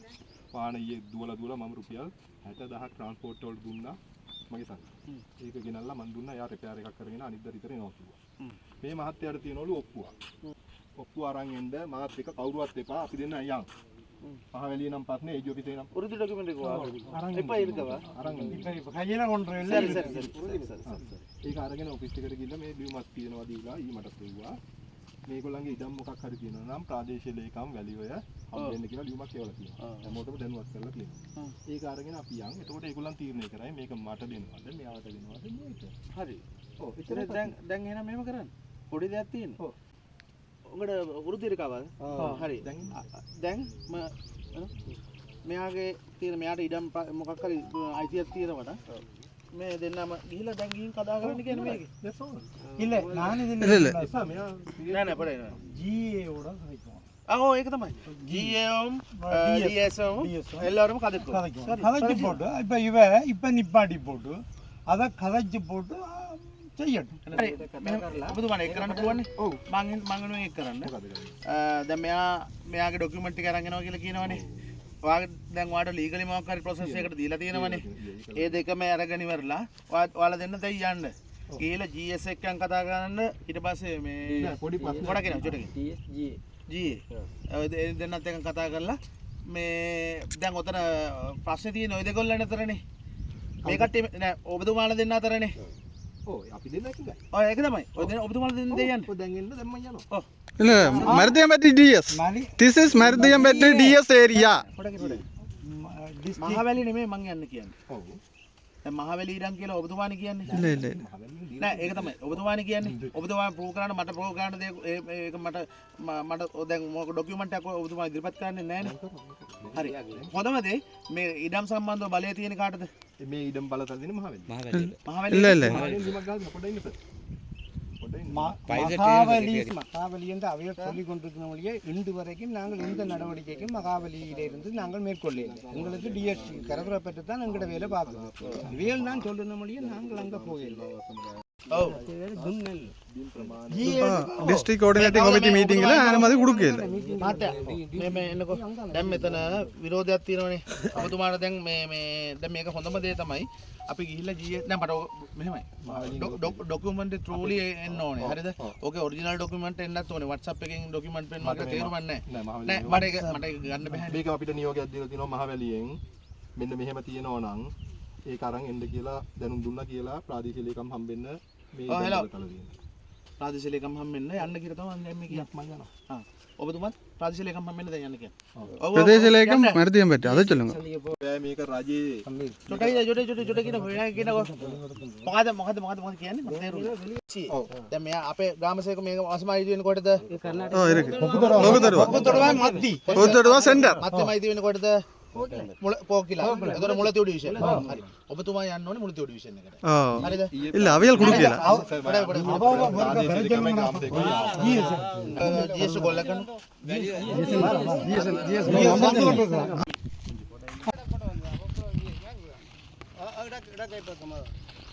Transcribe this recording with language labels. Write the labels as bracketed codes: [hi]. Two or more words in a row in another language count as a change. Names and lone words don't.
[si] වාහන ඊයේ දුවලා මම රුපියල් 60000ක් ට්‍රාන්ස්පෝර්ට් වලට දුන්නා මගේ සංග. ඒක ගෙනල්ලා මම දුන්නා යා රිපෙයාර් එකක් කරගෙන අනිද්දා විතර එනවා කිව්වා. මේ මහත්තයාට තියෙනවලු ඔප්පුවක්. ඔප්පුව අරන් එන්න මාත් එක කවුරුවත් එපා අපි දෙන්න යන්. මහවැලිය නම් පස්නේ ඒජි ඔෆිස් එකේ නම් උරුදු ඩොකියුමන්ට් එක අරන් එපා ඉරිකව අරන් [ta] இப்போ கையில் கொண்டு [si] සරි. ඒක අරගෙන ඔෆිස් එකට ගිහලා මේ ලියුමක් තියෙනවා දීලා ඊ මට කිව්වා මේගොල්ලන්ගේ ඉඩම් මොකක් හරි තියෙනවා නම් ප්‍රාදේශීය ලේකම් වැලියොය හම්බෙන්න කියලා ලියුමක් කියවලා තියෙනවා. හැමෝටම දැනුවත් කරලා තියෙනවා. ඒක අරගෙන අපි යන්. එතකොට ඒගොල්ලන් තීරණය කරයි මේක මට දෙනවද මෙයාට දෙනවද මේක. හරි. ඔව්. ඒතර දැන් එහෙනම් මෙහෙම කරන්න. පොඩි දෙයක් තියෙනවා. ඔව්. උඹට උරුදු ඉරිකවද? හරි. දැන් මෙයාගේ තියෙන මෙයාට ඉඩම් මොකක් හරි අයිතියක් තියෙනවද? මේ දෙන්නම ගිහිල්ලා දැන් ගිහින් කතා කරන්න කියන්නේ මේකේ. [ta] இல்ல நான் இதில் [si] නෑ පොඩේ නෑ. [ta] ஜிஏவோட கதைக்குவோம். [si] ඔව් ඒක තමයි. [ta] GM DSM எல்லாரும் கதைக்குவோம். கதைச்சு போட்டு இப்போ நிப்பாட்டி போட்டு அதை கதைச்சு போட்டு செய்யட்டும். [si] ඔබතුමාට ඒක කරන්න පුළුවන්නේ? ඔව්. මං ඒක කරන්න. දැන් මෙයාගේ ඩොකියුමන්ට් ටික අරන් එනවා කියලා කියනවනේ. ඔයාගේ දැන් ඔයාට ලීගලි මොකක් හරි ප්‍රොසෙස් එකකට දීලා තියෙනවනේ. ඒ දෙකම අරගෙන ඉවරලා ඔයාලා දෙන්න දැන් යන්න. ගිහලා GS එකෙන් කතා කරන්න ඊට පස්සේ මේ පොඩි ප්‍රශ්නයක් පොඩක් එනවා චොටකින්. GA දෙන්නත් එක්ක කතා කරලා මේ දැන් ඔතන ප්‍රශ්නේ තියෙන ඔය දෙකොල්ලන් අතරනේ. මේ කට්ටිය නෑ ඔබතුමාලා දෙන්න අතරනේ. ඔව් අපි දෙන්න එකයි. ඔය ඒක තමයි. ඔය ඔබතුමාලා දෙන්න දෙයන්න. ඔය දැන් එන්න දැන් මම යනවා. ඔව්. [ta] இல்ல மருதியம்பட்டி [en] DS this is [ta] மருதியம்பட்டி [en] DS area [si] මහවැලි නෙමෙයි මං යන්න කියන්නේ. ඔව්. දැන් මහවැලි ඉරන් කියලා ඔබතුමානේ කියන්නේ. [ta] இல்ல இல்ல [si] නෑ ඒක තමයි. ඔබතුමානේ කියන්නේ. ඔබතුමා ප්‍රූව් කරන්න මට ප්‍රූව් කරන්න දෙයක් ඒක මට දැන් මොකක් ඩොකියුමන්ට් එකක් ඔබතුමා ඉදිරිපත් කරන්නේ නෑනේ. හරි. හොඳම දේ මේ ඉඩම් සම්බන්ධව බලය තියෙන කාටද? මේ ඉඩම් බලතල දෙන මහවැලි. මහවැලි. [ta] இல்ல இல்ல மகாவலி என்று அவையர் சொல்லிக் கொண்டிருக்கிறவர்களே இன்று வரைக்கும் நாங்கள் இந்த நடவடிக்கைக்கும் மகாவலியிலிருந்து நாங்கள் மேற்கொள்ளவில்லை. எங்களுக்கு டிஎஸ்சி கரகுரை பெற்று தான் எங்களோட வேலை பார்க்கணும். வேல் தான் சொல்லுன மொழியை நாங்கள் அங்கே போகவில்லை. [en] District Coordinating Committee meetingல [ta] අනුමැති கொடுக்கல. [si] මහත්තයා මේ එන්නකෝ. දැන් මෙතන විරෝධයක් තියෙනවනේ. ඔබතුමාට දැන් මේ දැන් මේක හොඳම දේ තමයි අපි ගිහිල්ලා GS නෑ මට මෙහෙමයි. [en] document truly [si] එන්න ඕනේ. හරිද? ඕකේ [en] original document [si] එන්නත් ඕනේ. WhatsApp එකෙන් ඩොකියුමන්ට් පෙන්වන්න තේරුම්න්නේ නෑ. නෑ මට ඒක ගන්න බෑ. මේක අපිට නියෝගයක් දීලා තියෙනවා මහවැලියෙන්. මෙන්න මෙහෙම තියෙනවා නම් ඒක අරන් එන්න කියලා දැනුම් දුන්නා කියලා ප්‍රාදේශීය ලේකම් හම්බෙන්න මේ බලතල තියෙනවා. ප්‍රාදේශීය ලේකම් හම්බෙන්න යන්න කියලා තමයි මම කියන්නේ. ආ. ඔබතුමාත් ප්‍රාදේශීය ලේකම් හම්බෙන්න දැන් යන්න කියන්නේ. [ta] பிரதேச லேக்கம் மருதியம் பெற்று அதை சொல்லுங்க [si] මේක රජයේ චොටි කියන වෙනා කියනකො මොකද කියන්නේ මම තේරුණා. දැන් මෙයා අපේ ග්‍රාමසේවක මේක අසමාජිත වෙනකොටද [ta] ஓ இருக்கு [si] ඔබතුමා මත්ති [ta] ஒருத்தருவா சென்டர் [si] මත්තිමයිති වෙනකොටද මුල පොකිලා. ඒතර මුලතිව් ඩිවිෂන්. හරි. ඔබතුමා යන්න ඕනේ මුලතිව් ඩිවිෂන් එකට. ஓ හරිද? [ta] இல்ல அவியல் குடுக்கல [si] GS කොල්ලකන [ta] இடக்கை பக்கமாக